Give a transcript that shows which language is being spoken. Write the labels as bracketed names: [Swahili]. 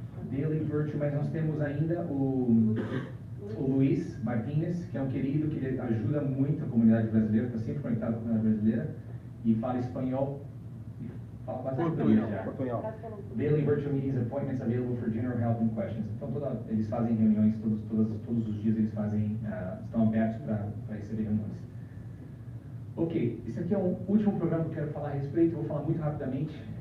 [Portuguese] Daily Virtue, mas nós temos ainda o Luiz Martínez, que é um querido, que ele ajuda muito a comunidade brasileira, está sempre conectado com a comunidade brasileira, e fala espanhol, e fala bastante português já. [English] Daily Virtual Meetings Appointments Available for General Help and Questions. [Portuguese] Então, eles fazem reuniões, todos os dias eles fazem, estão abertos para receber reuniões. Ok, esse aqui é um último programa que eu quero falar a respeito, vou falar muito rapidamente.